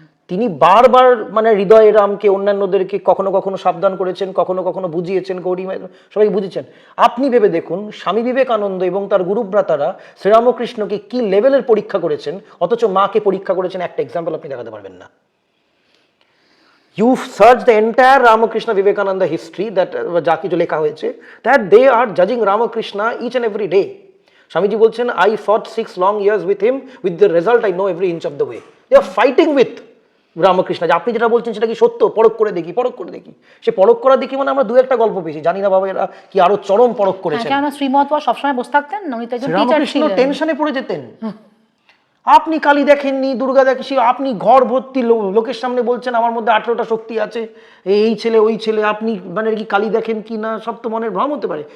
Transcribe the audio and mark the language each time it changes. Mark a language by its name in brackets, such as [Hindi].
[Bangla] তিনি বারবার মানে হৃদয়ে রামকে, অন্যান্যদেরকে কখনো কখনো সাবধান করেছেন, কখনো কখনো বুঝিয়েছেন, গৌরী সবাই বুঝিয়েছেন। আপনি ভেবে দেখুন, স্বামী বিবেকানন্দ এবং তার গুরুভ্রাতারা শ্রীরামকৃষ্ণকে কি লেভেলের পরীক্ষা করেছেন, অথচ মাকে পরীক্ষা করেছেন একটা এক্সাম্পল আপনি দেখাতে পারবেন না। [English] You search the entire Ramakrishna Vivekananda history, that [Bangla] যা কিছু লেখা হয়েছে, [English] that they are judging Ramakrishna each and every day. [Bangla] Swamiji বলছেন, [English] I fought 6 long years with him, with the result I know every inch of the way. They are fighting with Ramakrishna. [Bangla] আপনি যেটা বলছেন সেটা কি সত্য? পরখ করে দেখি। সে পরখ করা দেখি মানে আমরা দু একটা গল্প পেয়েছি, জানি না বাবা এরা কি আরো চরম পরখ করেছেন। কেন শ্রীমৎ সবসময় বসে থাকতেন, উনি তো একজন টিচার ছিলেন, টেনশনে পড়ে যেতেন। আপনি কালী দেখেননি, দুর্গা দেখেছি, আপনি ঘর ভর্তি লোকের সামনে বলছেন আমার মধ্যে 18টা শক্তি আছে, এই ছেলে ওই ছেলে, আপনি মানে কি কালী দেখেন কি না সব তো মনের ভ্রম হতে পারে।